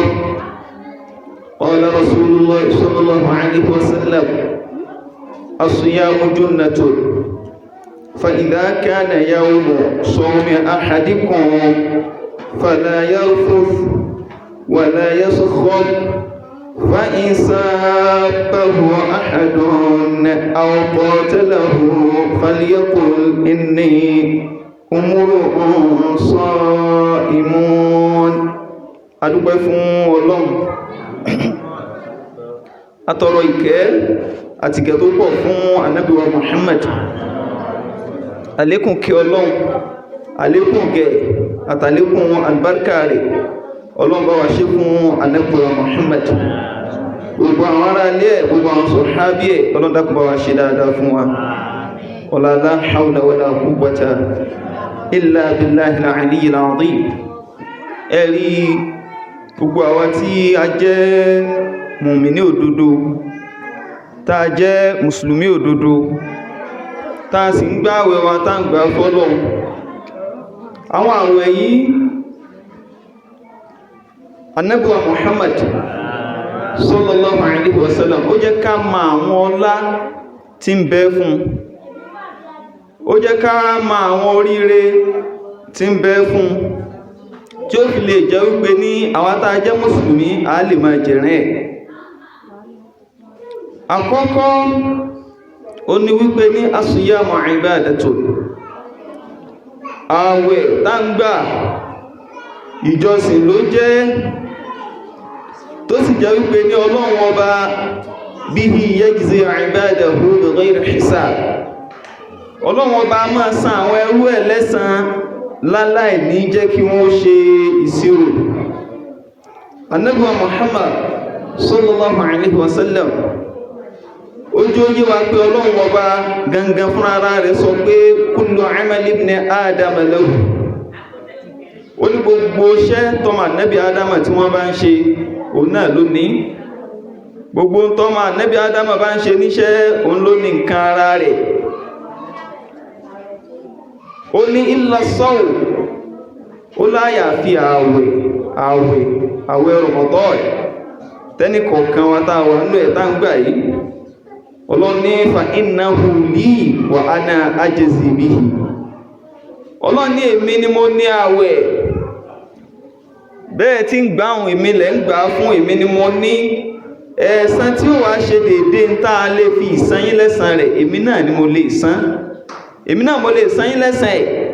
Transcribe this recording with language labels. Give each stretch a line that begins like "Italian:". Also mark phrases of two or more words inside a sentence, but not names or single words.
Arabic: قال رسول الله صلى الله عليه وسلم: الصيام جنة، فإذا كان يوم صوم أحدكم فلا يرفث ولا يسخط، فإن سابه أحد أو قاتله فليقل إني امرؤ صائم.
Yoruba: adúpẹ́ fún Ọlọ́run, atọrọ ìkẹ́ àti ìkẹ́ tó pọ̀ fún Ànábì wa Muhammad. Àlékún kí Ọlọ́run, àlékún gẹ̀ àtàlékún àlùbáríkà rẹ̀ Ọlọ́run bá wa ṣe fún Ànábì wa Muhammad. Gbogbo àwọn ará ilé ẹ̀, gbogbo àwọn sọ̀hábí ẹ̀, Ọlọ́run dákun bá wa ṣe dáadáa fún wa.
Arabic: ولا حول ولا قوة إلا بالله العلي العظيم.
Yoruba: Ẹ̀rí gbogbo àwa tí a jẹ́ mùmínì òdodo, tá a jẹ́ mùsùlùmí òdodo, tá a sì ń gbààwẹ̀ wa tá ń gbà fọ́lọ́run. Àwọn àwẹ̀ yìí Ànábì wa Muhammad
Arabic: صلى الله عليه وسلم
Yoruba: ó jẹ́ ká mọ àwọn ọlá tí ń bẹ fún, ó jẹ́ ká mọ àwọn oríire tí ń bẹ fún, tí ó fi lè jẹ́ wípé ní àwa tá a jẹ́ mùsùlùmí a lè máa jẹ̀rẹ̀ ẹ̀. Àkọ́kọ́ ó ní wípé ní
Arabic: الصيام عبادة,
Yoruba: àwẹ̀ tá ń gbà ìjọsìn ló jẹ́, tó sì jẹ́ wípé ní Ọlọ́run ọba
Arabic: به يجزي عباده بغير حساب.
Yoruba: Ọlọ́run ọba máa san àwọn ẹrú ẹ̀ lẹ́san láláì ní jẹ́ kí wọ́n ṣe ìṣirò. Ànábì wa Muhammad
Arabic: صلى الله عليه وسلم
Yoruba: ojú oyé wa pé Ọlọ́run ọba gangan fún ara rẹ̀ sọ pé
Arabic: كل عمل ابن آدم له.
Yoruba: Ó ní gbogbo iṣẹ́ tọ́mọ Ànábì Ádámà tí wọ́n bá ń ṣe òun náà ló ní. Gbogbo tọ́mọ Ànábì Ádámà bá ń ṣe níṣẹ́ òun ló ní nǹkan ara rẹ̀. Ó ní
Arabic: إلا الصوم,
Yoruba: ó láyà fi àwẹ̀ Ramadan tẹ́nì kọ̀ọ̀kan wa tá wà nínú ẹ̀ tá ń gbà yìí. Ọlọ́run ní
Arabic: فإنه لي وأنا أجزي به.
Yoruba: Ọlọ́run ní èmi ni mo ní àwẹ̀, bẹ́ẹ̀ tí ń gbà àwọn èmi lẹ́ ń gbà fún, èmi ni mo ní. Ẹ̀san tí ó wá ṣe dédé ń tá a lè fi ìsan yín lẹ́san rẹ̀, èmi náà ni mo lè san, èmi náà mo lè san yín lẹ́san ẹ̀.